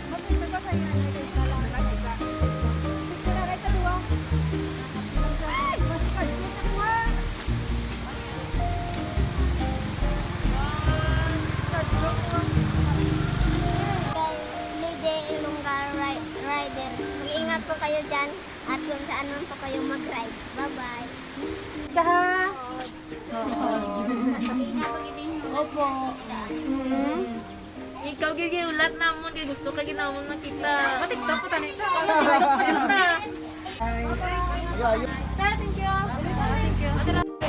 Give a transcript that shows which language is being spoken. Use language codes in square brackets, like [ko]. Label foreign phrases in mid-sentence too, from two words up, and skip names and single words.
[tl] Lady Ilongga Rider. Mag-iingat po kayo dyan at kung saan man po kayo mag-ride. Bye-bye. Opo. [hil] Ikaw gigi ulat namon kay gusto ka ginamon makita. TikTok ko tani. TikTok ta. [en] Thank you. Thank you.